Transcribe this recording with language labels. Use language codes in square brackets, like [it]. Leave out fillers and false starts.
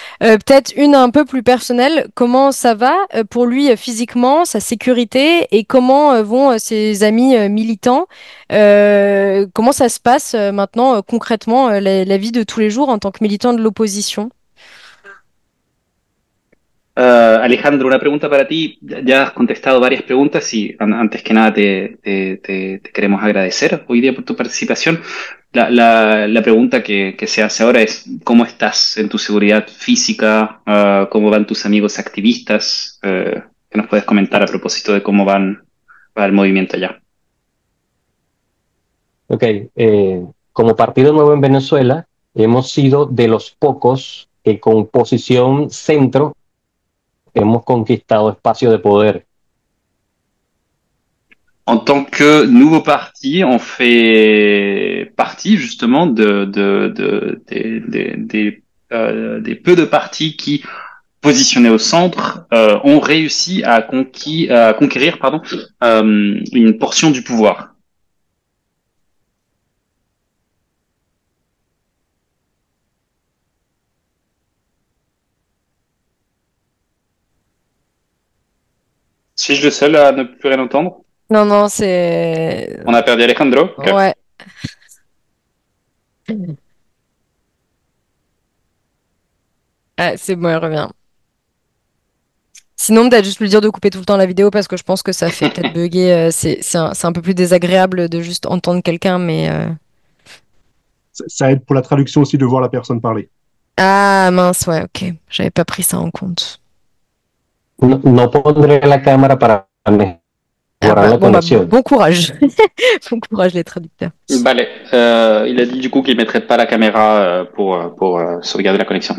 [fr] Peut-être une un peu plus personnelle. Comment ça va pour lui physiquement, sa sécurité et comment vont ses amis militants? Comment ça se passe maintenant concrètement la vie de tous les jours en tant que militant de l'opposition? [es] Alejandro, una pregunta para ti. Ya has contestado varias preguntas y antes que nada te queremos agradecer hoy día por tu participación. La pregunta que se hace ahora es ¿cómo estás en tu seguridad física? ¿Cómo van tus amigos activistas? ¿Qué nos puedes comentar a propósito de cómo va el movimiento allá? Ok, como Partido Nuevo en Venezuela, hemos sido de los pocos que con posición centro hemos conquistado espacio de poder. [fr] En tant que nouveau parti, on fait partie justement des peu de partis qui positionnés au centre ont réussi à conquérir une portion du pouvoir. Suis-je le seul à ne plus rien entendre? Non, non, c'est... On a perdu Alejandro? Okay. Ouais. Ah, c'est bon, il revient. Sinon, peut-être juste lui dire de couper tout le temps la vidéo parce que je pense que ça fait peut-être bugger. C'est un peu plus désagréable de juste entendre quelqu'un, mais... Ça aide pour la traduction aussi de voir la personne parler. Ah mince, ouais, ok. J'avais pas pris ça en compte. [es] No pondré la cámara para Ah mejorar bah, la bon, bah, conexión. [fr] bon courage. Bon courage les traducteurs. Vale, il a dit du coup qu'il mettrait pas la caméra pour sauvegarder la connexion.